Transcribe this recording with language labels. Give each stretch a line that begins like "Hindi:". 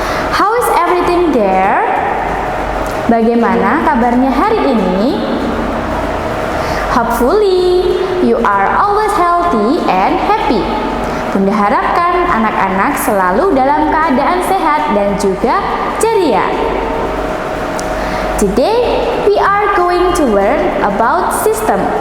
English: How is everything there?
Indonesian: Bagaimana kabarnya hari ini?
English: Hopefully, you are always healthy and happy.
Indonesian: Bunda harapkan anak-anak selalu dalam keadaan sehat dan juga ceria.
English: Today, we are going to learn about system.